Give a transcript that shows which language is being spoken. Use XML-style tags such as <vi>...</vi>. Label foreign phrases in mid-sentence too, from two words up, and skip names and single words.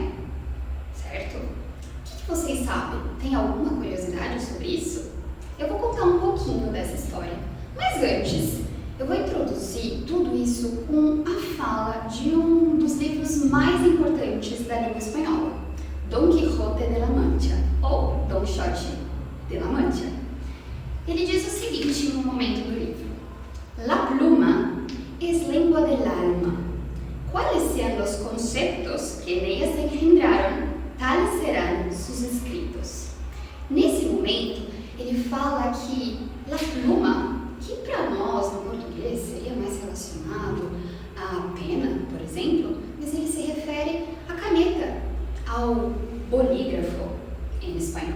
<pt>Certo? O que vocês sabem? Tem alguma curiosidade sobre isso? Eu vou contar um pouquinho dessa história. Mas antes, eu vou introduzir tudo isso com a fala de um dos livros mais importantes da língua espanhola, Don Quijote de la Mancha, ou Don Quixote de la Mancha. Ele diz o seguinte no momento do livro:</pt> <es>La pluma es lengua del alma. ¿Cuáles sean los conceptos que en ella se engendraron? Tales serão sus escritos.</es> <pt>Nesse momento, ele fala que</pt> <es>la pluma,</es> <pt>que para nós no português seria mais relacionado à pena, por exemplo, mas ele se refere à caneta, ao bolígrafo em espanhol.</pt>